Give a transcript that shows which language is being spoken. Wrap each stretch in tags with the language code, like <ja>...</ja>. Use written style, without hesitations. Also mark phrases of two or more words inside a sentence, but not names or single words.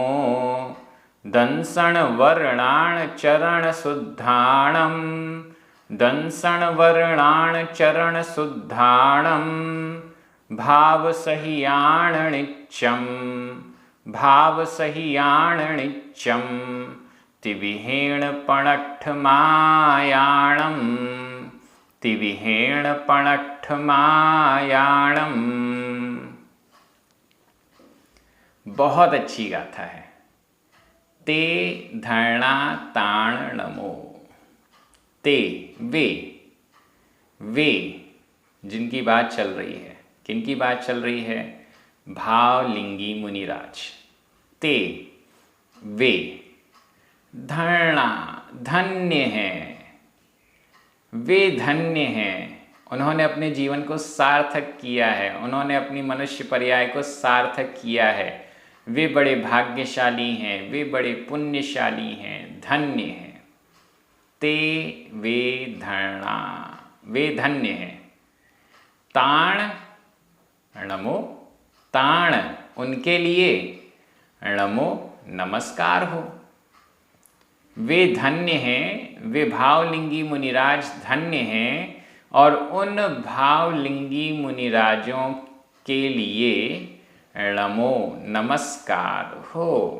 <pra>दंसण वर्णाण चरण शुद्धाणम दंसण वर्णाण चरण शुद्धाणम भाव सहियाण णिच्चम भाव सहियाण णिच्चम तिविहेण पणट्ठ मायाणम तिविहेण पणट्ठ मायाणम।</pra> <hi>बहुत अच्छी गाथा है।</hi> <pra>ते धरणा ताण नमो।</pra> <hi>ते वे जिनकी बात चल रही है, किनकी बात चल रही है? भावलिंगी मुनिराज। ते वे धरणा धन्य हैं, वे धन्य हैं, उन्होंने अपने जीवन को सार्थक किया है, उन्होंने अपनी मनुष्य पर्याय को सार्थक किया है। वे बड़े भाग्यशाली हैं, वे बड़े पुण्यशाली हैं, धन्य हैं। ते वे धरणा वे धन्य हैं।</hi> <pra>ताण णमो ताण</pra> <hi>उनके लिए णमो नमस्कार हो। वे धन्य हैं, वे भावलिंगी मुनिराज धन्य हैं और उन भावलिंगी मुनिराजों के लिए णमो नमस्कार हो।</hi>